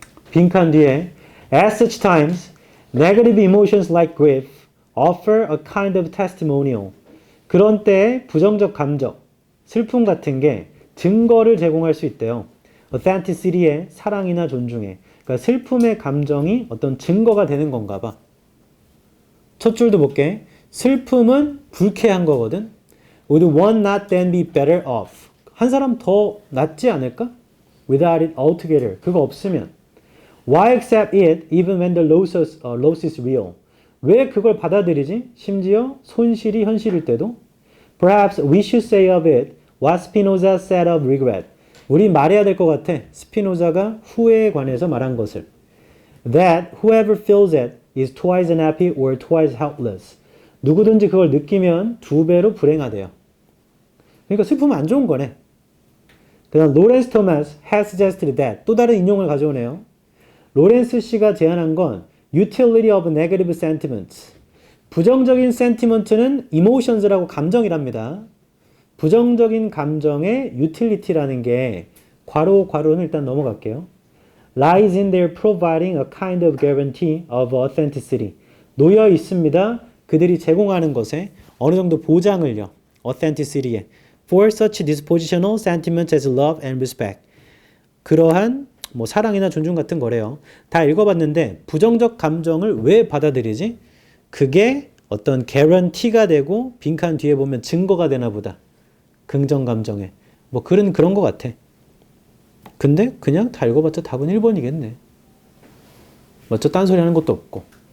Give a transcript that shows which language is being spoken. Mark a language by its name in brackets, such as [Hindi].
[Korean] 빈칸 뒤에 [English] At such times, negative emotions like grief offer a kind of testimonial. [Korean] 그런 때 부정적 감정, 슬픔 같은 게 증거를 제공할 수 있대요. Authenticity의 사랑이나 존중에. 그러니까 슬픔의 감정이 어떤 증거가 되는 건가 봐. 첫 줄도 볼게. 슬픔은 불쾌한 거거든. [English] Would one not then be better off? [Korean] 한 사람 더 낫지 않을까? [English] Without it altogether. [Korean] 그거 없으면. [English] Why accept it even when the loss is real? [Korean] 왜 그걸 받아들이지? 심지어 손실이 현실일 때도. [English] Perhaps we should say of it what Spinoza said of regret. [Korean] 우리 말해야 될 것 같아. 스피노자가 후회에 관해서 말한 것을. [English] That whoever feels it is twice unhappy or twice helpless. [Korean] 누구든지 그걸 느끼면 2배로 불행하대요. 그러니까 슬픔은 안 좋은 거네. 그 다음 로렌스 토마스 [English] has suggested that [Korean] 또 다른 인용을 가져오네요. 로렌스 씨가 제안한 건 [English] utility of negative sentiments. [Korean] 부정적인 sentiment는 emotions라고 감정이랍니다. 부정적인 감정의 utility라는 게 괄호는 일단 넘어갈게요. [English] lies in their providing a kind of guarantee of authenticity. [Korean] 놓여 있습니다. 그들이 제공하는 것에 어느 정도 보장을요. authenticity에. [English] For such dispositional sentiments as love and respect. [Korean] 그러한 뭐 사랑이나 존중 같은 거래요. 다 읽어봤는데 부정적 감정을 왜 받아들이지? 그게 어떤 개런티가 되고 빈칸 뒤에 보면 증거가 되나 보다. 긍정 감정에. 뭐 그런 거 같아. 근데 그냥 다 읽어봤자 답은 1번이겠네. 맞죠? 딴소리 하는 것도 없고.